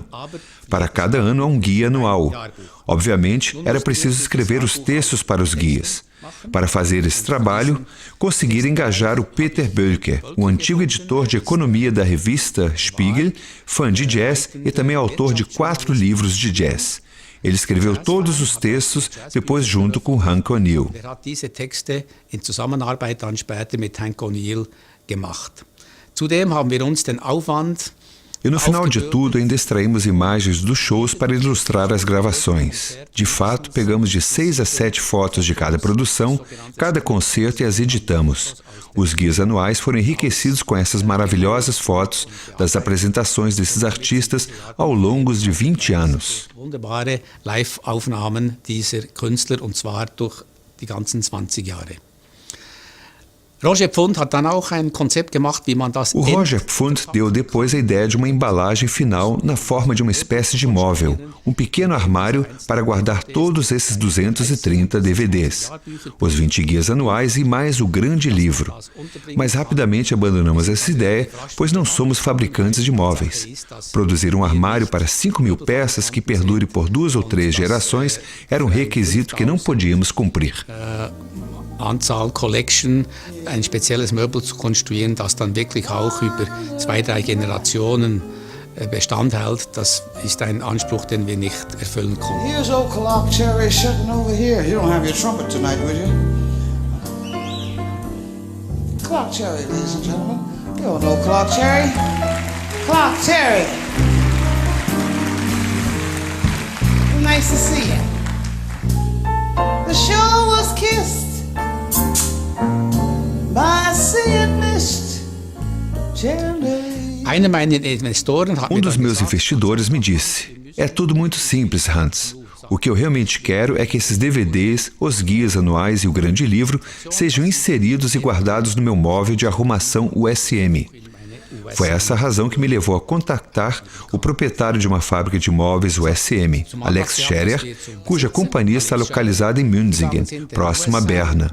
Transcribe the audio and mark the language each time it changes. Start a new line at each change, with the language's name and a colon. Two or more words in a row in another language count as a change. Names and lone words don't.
Portuguese: Para cada ano há um guia anual. Obviamente, era preciso escrever os textos para os guias. Para fazer esse trabalho, conseguiram engajar o Peter Bölker, um antigo editor de economia da revista Spiegel, fã de jazz e também autor de 4 livros de jazz. Ele escreveu todos os textos, depois junto com Hank O'Neill.
German: Zudem haben wir uns den Aufwand
Portuguese: E no final de tudo, ainda extraímos imagens dos shows para ilustrar as gravações. De fato, pegamos de 6 a 7 fotos de cada produção, cada concerto e as editamos. Os guias anuais foram enriquecidos com essas maravilhosas fotos das apresentações desses artistas ao longo de 20 anos.
German: Wunderbare Live-Aufnahmen dieser Künstler, und zwar durch die ganzen 20 Jahre. Roger Pfund hat dann auch ein Konzept gemacht, wie man das.
Portuguese: O Roger Pfund deu depois a ideia de uma embalagem final na forma de uma espécie de móvel, um pequeno armário para guardar todos esses 230 DVDs, os 20 guias anuais e mais o grande livro. Mas rapidamente abandonamos essa ideia, pois não somos fabricantes de móveis. Produzir um armário para 5.000 peças que perdure por 2 ou 3 gerações era um requisito que não podíamos cumprir.
German: Anzahl Collection, ein spezielles Möbel zu konstruieren, das dann wirklich auch über 2, 3 Generationen Bestand hält, das ist ein Anspruch, den wir nicht erfüllen konnten.
English: Here's old Clock Cherry sitting over here. You don't have your trumpet tonight, will you? Clock Cherry, ladies and gentlemen. You all know Clock Cherry. Clock Cherry. Nice to see you. The show was kissed by sea and mist.
German: Einer meiner Investoren hat
Portuguese: Um dos meus investidores me disse: "É tudo muito simples, Hans. O que eu realmente quero é que esses DVDs, os guias anuais e o grande livro sejam inseridos e guardados no meu móvel de arrumação USM." Foi essa a razão que me levou a contactar o proprietário de uma fábrica de móveis USM, Alex Scherer, cuja companhia está localizada em Münzingen, próximo a Berna.